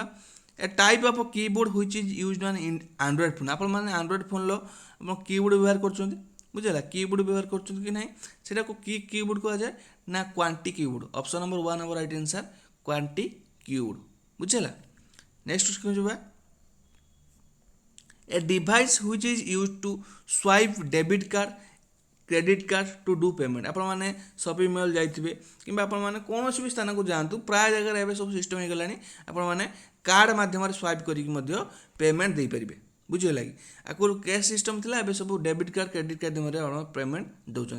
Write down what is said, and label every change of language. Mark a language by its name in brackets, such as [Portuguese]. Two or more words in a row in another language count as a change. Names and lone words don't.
[English] A type of keyboard which is used on Android phone. [Odia] ଆପଣମାନେ ଆଣ୍ଡ୍ରଏଡ଼୍ ଫୋନ୍ର ଆପଣ କିବୋର୍ଡ଼ ବ୍ୟବହାର କରୁଛନ୍ତି, ବୁଝିଲା, କିବୋର୍ଡ଼ ବ୍ୟବହାର କରୁଛନ୍ତି କି ନାହିଁ, ସେଟାକୁ କି କିବୋର୍ଡ଼ କୁହାଯାଏ ନା [English] qwerty keyboard. option number [Odia] 1 ହେବ [English] right answer qwerty keyboard, [Odia] ବୁଝିଲା। [English] next question ଯିବା। A device which is used to swipe debit card, credit card to do payment. [Odia] ଆପଣମାନେ [English] shopping mall [Odia] ଯାଇଥିବେ କିମ୍ବା ଆପଣମାନେ କୌଣସି ବି ସ୍ଥାନକୁ ଯାଆନ୍ତୁ, ପ୍ରାୟ ଜାଗାରେ ଏବେ ସବୁ ସିଷ୍ଟମ୍ ହେଇଗଲାଣି, ଆପଣମାନେ କାର୍ଡ଼ ମାଧ୍ୟମରେ ସ୍ୱାଇପ୍ କରିକି ମଧ୍ୟ ପେମେଣ୍ଟ ଦେଇପାରିବେ, ବୁଝିହେଲା କି। ଆଗରୁ [English] cash system [Odia] ଥିଲା, ଏବେ ସବୁ [English] debit card credit card [Odia] ମାଧ୍ୟମରେ ଆପଣ ପେମେଣ୍ଟ ଦେଉଛନ୍ତି।